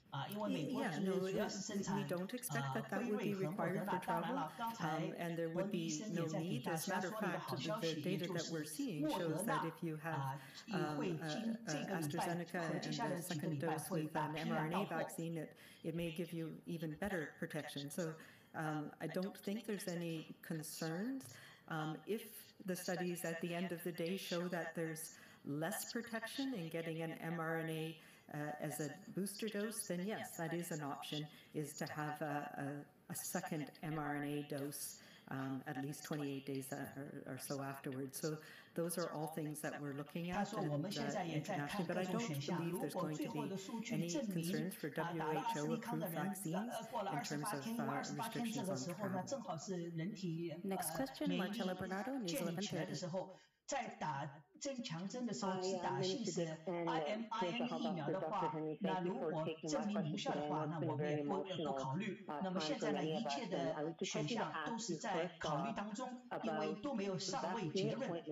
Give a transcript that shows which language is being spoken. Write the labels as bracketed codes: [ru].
[zh] 因为美国主要是生产辉瑞和莫德纳。当然了，刚才伯尼医生也在给大家说了一个好消息，也就是莫德纳会经这个礼拜和接下来几个礼拜会大批量到货。 [en] It may give you even better protection. So I don't think there's any concerns. If the studies at the end of the day show that there's less protection in getting an mRNA as a booster dose, then yes, that is an option, is to have a second mRNA dose at least 28 days or so afterwards. So those are all things that we're looking at internationally. But I don't believe there's going to be any concerns for WHO-approved vaccines in terms of restrictions on travel. Next question, Marcella Bernardo, News 1130. [zh] 在打增强针的时候只打信使 mRNA 疫苗的话，那如果证明无效的话，那我们也不考虑。那么现在呢，一切的选项都是在考虑当中，因为都没有尚未结论。